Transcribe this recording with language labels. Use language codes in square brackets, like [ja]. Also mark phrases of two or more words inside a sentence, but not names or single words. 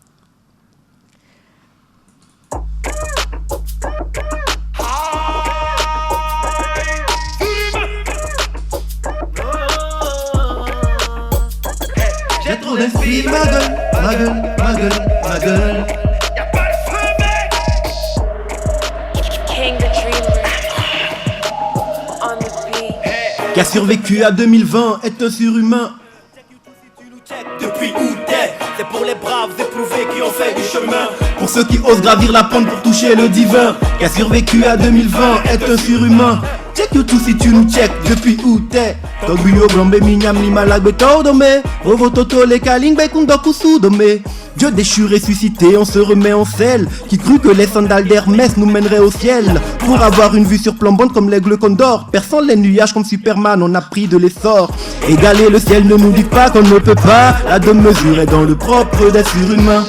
[fr] J'ai trop d'esprit, ma gueule, ma gueule, ma gueule, ma gueule. Y'a pas le feu, mec. [en] King the Dreamer on the beat. [fr] Qui a survécu à 2020 est un surhumain. Depuis où t'es, c'est pour les braves éprouvés qui ont fait du chemin. Pour ceux qui osent gravir la pente pour toucher le divin. Qui a survécu à 2020 est un surhumain. Check YouTube si tu nous check depuis où t'es. Toguyo blombe minyam limalag betodome. Ovo toto le kaling bekundoku sudome. Dieu déchu ressuscité, on se remet en selle. Qui crut que les sandales d'Hermès nous mèneraient au ciel. Pour avoir une vue surplombante comme l'aigle condor. Perçant les nuages comme Superman, on a pris de l'essor. Égaler le ciel ne nous dit pas qu'on ne peut pas. La demi-mesure est dans le propre des surhumains.